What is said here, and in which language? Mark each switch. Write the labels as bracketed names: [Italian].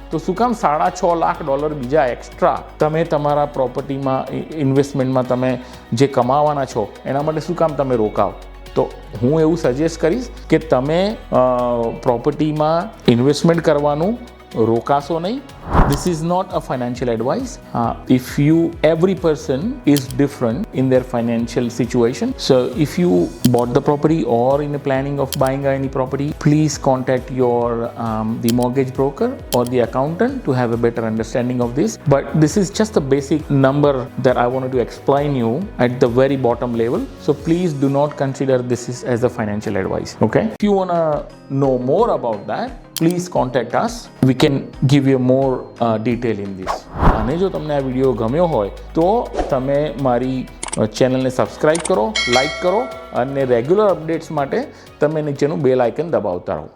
[Gujarati] તો શું કામ $6.5 લાખ બીજા એક્સ્ટ્રા તમે તમારા પ્રોપર્ટીમાં ઇન્વેસ્ટમેન્ટમાં તમે જે કમાવાના છો એના માટે શું કામ તમે રોકાવ? તો હું એવું સજેસ્ટ કરીશ કે તમે પ્રોપર્ટીમાં ઇન્વેસ્ટમેન્ટ કરવાનું રોકાશો નહીં. [English] This is not a financial advice. Every person is different in their financial situation. So if you bought the property or in the planning of buying any property, please contact the mortgage broker or the accountant to have a better understanding of this. But this is just a basic number that I wanted to explain you at the very bottom level. So please do not consider this as a financial advice. Okay? If you want to know more about that, please contact us. We can give you more detail in this. [Gujarati] અને જો તમને આ video ગમ્યો હોય તો તમે મારી ચેનલને સબસ્ક્રાઈબ કરો, લાઈક કરો અને રેગ્યુલર અપડેટ્સ માટે તમે નીચેનું બેલ આઇકન દબાવતા રહો.